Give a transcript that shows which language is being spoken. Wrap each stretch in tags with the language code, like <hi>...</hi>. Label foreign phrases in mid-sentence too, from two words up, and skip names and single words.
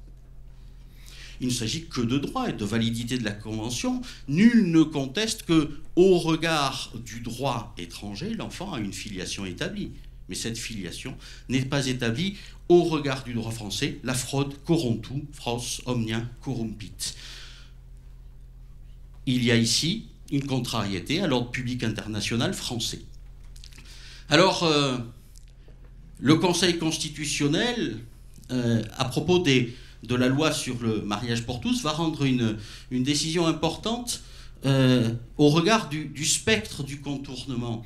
<fr>Il ne s'agit que de droit et de validité de la Convention. Nul ne conteste que, au regard du droit étranger, l'enfant a une filiation établie. Mais cette filiation n'est pas établie au regard du droit français. La fraude corrompue,</fr> <la>fros omnia corrumpit.</la> <fr>Il y a ici une contrariété à l'ordre public international français. Alors, le Conseil constitutionnel, à propos de la loi sur le mariage pour tous, va rendre une décision importante au regard du spectre du contournement.</fr>